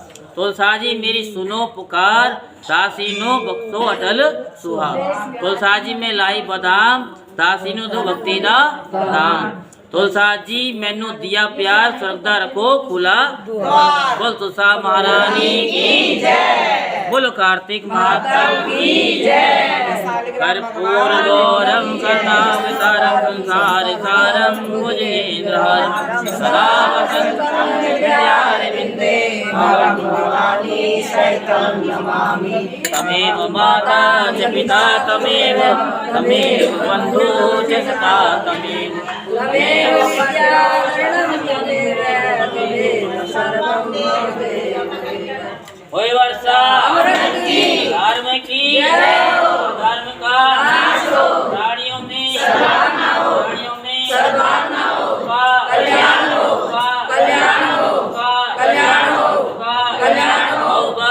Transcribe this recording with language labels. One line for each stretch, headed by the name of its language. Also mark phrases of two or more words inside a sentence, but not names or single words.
Hindi: तुलसा जी मेरी सुनो पुकार, दासीनो बख्शो अटल सुहाग। तुलसा जी में लाई बदाम, दासीनो दो भक्ति दा दाम। तुलसा जी मैनू दिया प्यार, स्वर्गदा रखो खुला द्वार। बोल तुलसा महारानी की जय, बोलो कार्तिक माता की जय।
Sanskrit: कर्पूर गौरम करुणावतारम संसार सारम भुजगेन्द्रहारम, सदा वसंतं हृदयारविन्दे अहं भवानी सहितं नमामि। तमेव माता च पिता तमेव, तमेव बन्धु च सखा तमेव,
Hindi: होय वर्षा धर्म की, धर्म का प्राणियों में कल्याण होगा, कल्याण होगा।